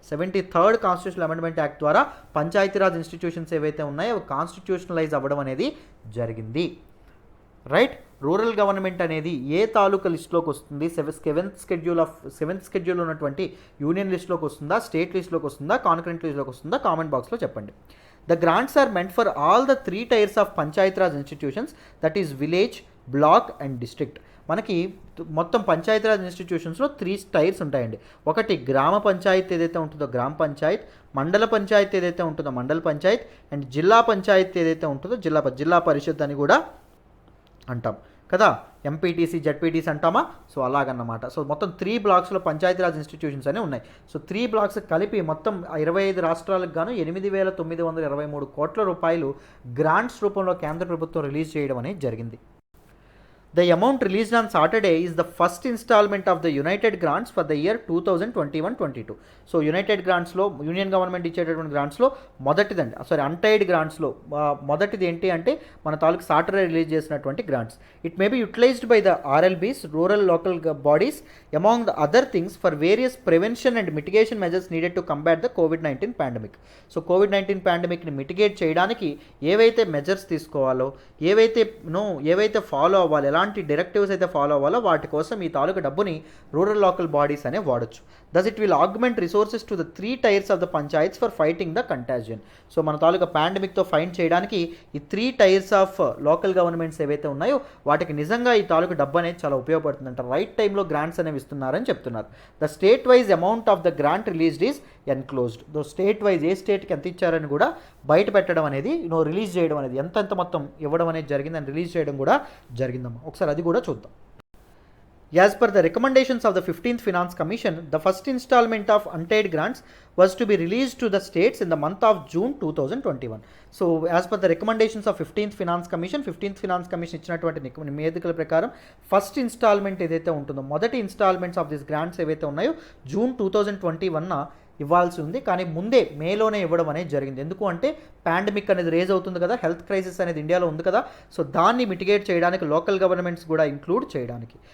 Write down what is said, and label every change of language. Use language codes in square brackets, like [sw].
[te] 73rd constitutional amendment act ద్వారా Panchayati Raj institutions ఏవైతే ఉన్నాయో అవి కాన్స్టిట్యూషనలైజ్ అవ్వడం అనేది జరిగింది. రైట్. రూరల్ గవర్నమెంట్ అనేది ఏ తాలూకా లిస్టులోకి వస్తుంది? సెవెంత్ స్కెడ్యూల్ ఉన్నటువంటి యూనియన్ లిస్టులోకి వస్తుందా, స్టేట్ లిస్టులోకి వస్తుందా, కాన్కరెంట్ లిస్టులోకి వస్తుందా? కామెంట్ బాక్స్లో చెప్పండి. [en] The grants are meant for all the 3 tiers of Panchayat Raj institutions, that is village, block and district. [te] మనకి మొత్తం పంచాయతీ రాజ్ ఇన్స్టిట్యూషన్స్లో 3 టైర్స్ ఉంటాయండి. ఒకటి గ్రామ పంచాయత్ ఏదైతే ఉంటుందో గ్రామ పంచాయత్, మండల పంచాయత్ ఏదైతే ఉంటుందో మండల పంచాయత్, అండ్ జిల్లా పంచాయత్ ఏదైతే ఉంటుందో జిల్లా పరిషత్ అని కూడా అంటాం కదా. ఎంపీటీసీ జడ్పీటీసీ అంటామా? సో అలాగన్నమాట. సో మొత్తం 3 బ్లాక్స్లో పంచాయతీరాజ్ ఇన్స్టిట్యూషన్స్ అనేవి ఉన్నాయి. సో 3 బ్లాక్స్ కలిపి మొత్తం 25 రాష్ట్రాలకు గాను 8,923 కోట్ల రూపాయలు గ్రాంట్స్ రూపంలో కేంద్ర ప్రభుత్వం రిలీజ్ చేయడం అనేది జరిగింది. [en] The amount released on Saturday is the first installment of the United Grants for the year 2021-22. [te] So United గ్రాంట్స్లో union government ఇచ్చేటటువంటి గ్రాంట్స్లో మొదటిదండి, అన్టైడ్ గ్రాంట్స్లో మొదటిది ఏంటి అంటే మన తాలూకు సాటర్డే రిలీజ్ చేసినటువంటి grants. [en] It may be utilized by the RLBs, rural local bodies, among the other things for various prevention and mitigation measures needed to combat the COVID-19 pandemic. [te] So COVID-19 పాండమిక్ని mitigate చేయడానికి ఏవైతే measures తీసుకోవాలో, ఏవైతే follow అవ్వాలి, ఎలాంటి directives అయితే follow అవ్వాలో వాటి కోసం ఈ తాలూకా డబ్బుని రూరల్ లోకల్ బాడీస్ అనే వాడచ్చు. [en] Thus it will augment resources to the 3 tiers of the panchayats for fighting the contagion. [te] So మన తాలూకా పాండమిక్తో ఫైట్ చేయడానికి ఈ 3 టైర్స్ ఆఫ్ లోకల్ గవర్నమెంట్స్ ఏవైతే ఉన్నాయో వాటికి నిజంగా ఈ తాలూకా డబ్బు అనేది చాలా ఉపయోగపడుతుందంట. రైట్ టైంలో గ్రాంట్స్ అనేవి ఇస్తున్నారని చెప్తున్నారు. [en] The state wise amount of the grant released is enclosed. [te] Though state wise ఏ స్టేట్కి ఎంత ఇచ్చారని కూడా బయట పెట్టడం అనేది, రిలీజ్ చేయడం అనేది, ఎంత మొత్తం ఇవ్వడం అనేది జరిగిందని రిలీజ్ చేయడం కూడా జరిగిందమ్మా. ఒకసారి అది కూడా చూద్దాం. [en] As per the recommendations of the 15th Finance Commission, the first installment of unpaid grants was to be released to the states in the month of June 2021. So, as per the recommendations of 15th Finance Commission [te] ఇచ్చినటువంటి నివేదికల ప్రకారం first instalment ఏదైతే ఉంటుందో మొదటి instalments of this grants ఏవైతే ఉన్నాయో June 2021 ఇవ్వాల్సి ఉంది, కానీ ముందే మేలోనే ఇవ్వడం అనేది జరిగింది. ఎందుకు అంటే పాండమిక్ అనేది రేజ్ అవుతుంది కదా, హెల్త్ క్రైసిస్ అనేది ఇండియాలో ఉంది కదా, సో దాన్ని మిటిగేట్ చేయడానికి లోకల్ గవర్నమెంట్స్ కూడా ఇంక్లూడ్ చేయడానికి.